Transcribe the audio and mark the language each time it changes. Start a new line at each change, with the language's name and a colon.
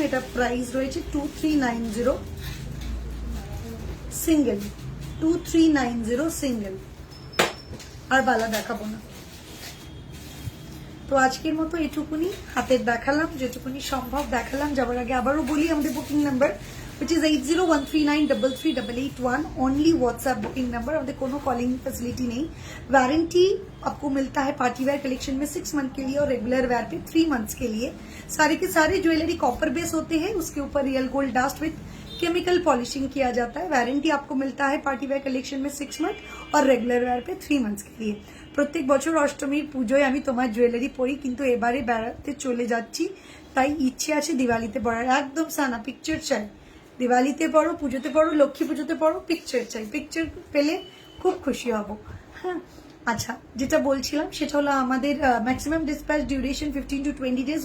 Bangla: এটা প্রাইস রয়েছে 2390 single, 2390 single. আর বালা দেখাবো না। তো আজকের মতো এটুকুনি হাতের দেখালাম, যেটুকুনি সম্ভব দেখালাম। যাবার আগে আবারও বলি আমাদের booking number
English: which is 8013938881, only WhatsApp
Bangla: booking number. আমাদের কোনো
Hindi: कॉलिंग फैसिलिटी नहीं। वारंटी आपको मिलता है पार्टी वेयर कलेक्शन में 6 मंथ के लिए और रेगुलर वेयर पे 3 मंथ्स के लिए। सारे के सारे ज्वेलरी कॉपर बेस होते हैं, उसके ऊपर real gold dust with chemical polishing किया जाता है। वारंटी आपको मिलता है पार्टी वेयर कलेक्शन में 6 मंथ और रेगुलर वेयर पे 3 मंथ्स के लिए।
Bangla: প্রত্যেক বছর অষ্টমীর পুজোয় আমি তোমার জুয়েলারি পরি, কিন্তু এবারে বেড়াতে চলে যাচ্ছি, তাই ইচ্ছে আছে দিওয়ালিতে পরার। একদম সানা পিকচার চাই, দিওয়ালিতে পড়ো, পুজোতে পড়ো, লক্ষ্মী পুজোতে পড়ো, পিকচার চাই। পিকচার পেলে খুব খুশি হব। হ্যাঁ, আচ্ছা, যেটা বলছিলাম সেটা হলো আমাদের maximum dispatch duration 15 to 20 days।